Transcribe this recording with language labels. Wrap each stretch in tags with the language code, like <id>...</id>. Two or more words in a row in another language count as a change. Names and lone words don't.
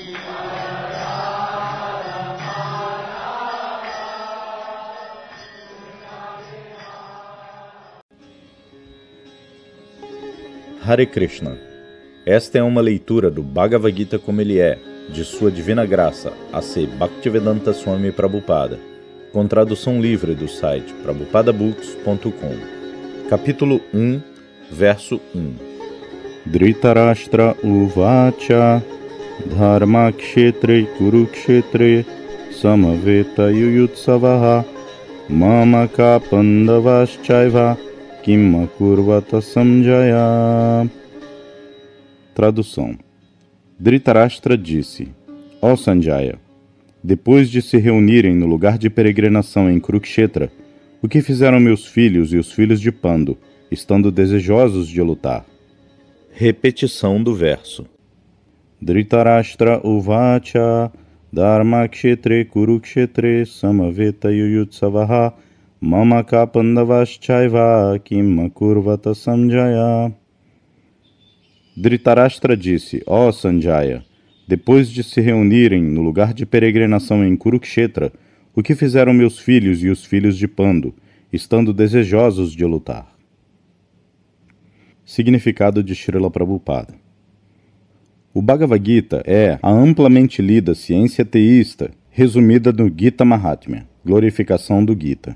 <sa>Hare Krishna.</sa> <pt>Esta é uma leitura do Bhagavad Gita como ele é, de Sua Divina Graça, A.C. Bhaktivedanta Swami Prabhupada, com tradução livre do site prabhupadabooks.com. Capítulo 1, verso 1.</pt> <sa>Dhritarashtra uvacha dharma kshetre kurukshetre samaveta yuyutsavaha mamaka pandavaschaiva Kim Kurvata Samjaya.</sa> <pt>Tradução. Dhritarashtra disse: Ó Sanjaya, depois de se reunirem no lugar de peregrinação em Kurukshetra, o que fizeram meus filhos e os filhos de Pandu, estando desejosos de lutar? Repetição do verso.</pt> <sa>Dhritarashtra uvacha dharma kshetre kurukshetre samaveta yuyutsavaha Mamaka pandavaschaiva kim kurvata samjaya.</sa> <pt>Dhritarashtra disse: Ó Sanjaya, depois de se reunirem no lugar de peregrinação em Kurukshetra, o que fizeram meus filhos e os filhos de Pandu, estando desejosos de lutar? Significado de Srila Prabhupada. O Bhagavad Gita é a amplamente lida ciência teísta, resumida no Gita Mahatmya, glorificação do Gita.</pt>